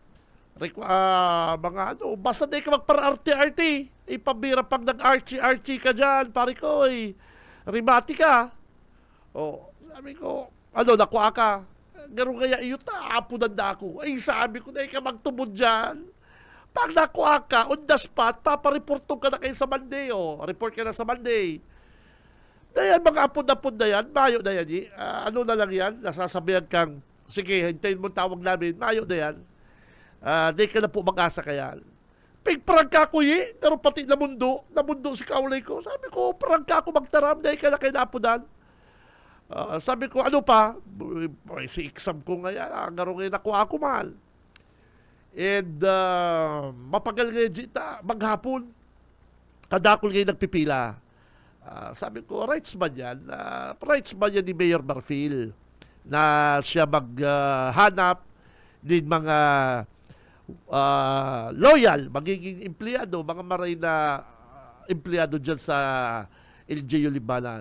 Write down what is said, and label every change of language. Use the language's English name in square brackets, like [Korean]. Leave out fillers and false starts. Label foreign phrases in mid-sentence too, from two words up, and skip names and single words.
[Bikol] Mga basta dahil ka magpara-RT-RT. Ipabira pag nag-RT-RT ka dyan, pare ko, rimati ka. Sabi ko, nakuha ka. Gano'n kaya iyo aapunan na ako. Ay, sabi ko, dahil ka magtubod dyan. Pag nakuha ka, [English] on the spot, [Bikol] papareportong ka na kayo sa Monday. Report ka na sa Monday. Dahil mga apod-apod na yan, mayo na yan. Na lang yan, nasasabihan kang, sige, [Filipino] hintayin mo tawag namin, [Bikol] mayo na yan. Di ka na po mag-asa kaya. Pigprangka ko pero pati namundo si kaulay ko. Sabi ko, prangka ko magtaram, dahil ka na kayo naapudan. Sabi ko, ano pa? Si exam ko ngayon, garo ngayon nakuha ko mahal. And mapagal ngayon dita, maghapon. Kadakol ngayon nagpipila. Sabi ko, rights man yan. Rights man yan ni Mayor Marfil na siya maghanap din mga loyal, magiging empleyado, mga maray na empleyado dyan sa LGU Libanan.